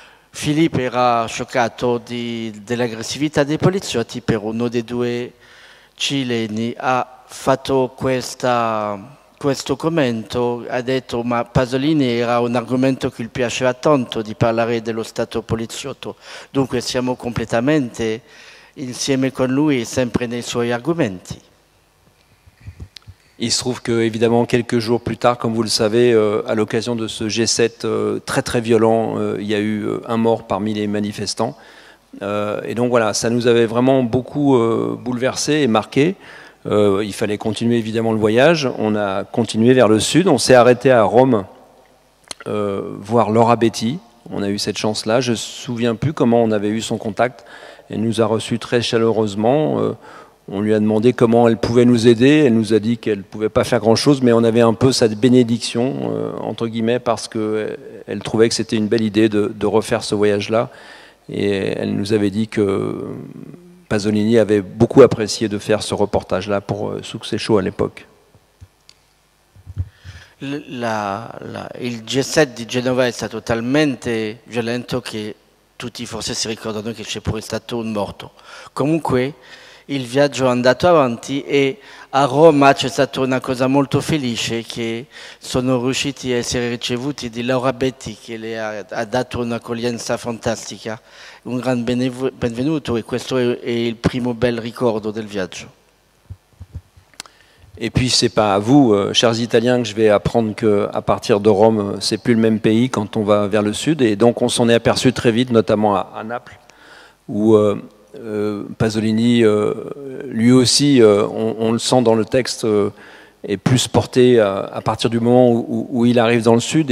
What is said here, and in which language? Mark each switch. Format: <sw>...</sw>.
<it>Filippo era scioccato dell'aggressività dei poliziotti, per uno dei 2 cileni ha fatto questo commento, ha detto ma Pasolini era un argomento che gli piaceva tanto di parlare dello stato poliziotto, dunque siamo completamente insieme con lui sempre nei suoi argomenti.</it> <fr>Il se trouve que, évidemment, quelques jours plus tard, comme vous le savez, à l'occasion de ce G7 très très violent, il y a eu un mort parmi les manifestants. Et donc voilà, ça nous avait vraiment beaucoup bouleversés et marqués. Il fallait continuer évidemment le voyage. On a continué vers le sud. On s'est arrêté à Rome voir Laura Betti. On a eu cette chance-là. Je ne me souviens plus comment on avait eu son contact. Elle nous a reçus très chaleureusement. On lui a demandé comment elle pouvait nous aider. Elle nous a dit qu'elle ne pouvait pas faire grand-chose, mais on avait un peu cette bénédiction, entre guillemets, parce qu'elle trouvait que c'était une belle idée de refaire ce voyage-là. Et elle nous avait dit que Pasolini avait beaucoup apprécié de faire ce reportage-là pour Succès Show à l'époque.</fr> <it>Il G7 di Genova è stato talmente violento che tutti forse si ricordano che c'è pure stato un morto. Comunque il viaggio è andato avanti e a Roma c'è stata una cosa molto felice, che sono riusciti a essere ricevuti di Laura Betti, che le ha dato un'accoglienza fantastica, un gran benvenuto, e questo è il primo bel ricordo del viaggio.</it> <fr>Et puis c'est pas à vous, chers Italiens, que je vais apprendre qu'à partir de Rome, c'est plus le même pays quand on va vers le sud. Et donc on s'en est aperçu très vite, notamment à Naples, où Pasolini, lui aussi, on le sent dans le texte, est plus porté à partir du moment où il arrive dans le sud.</fr>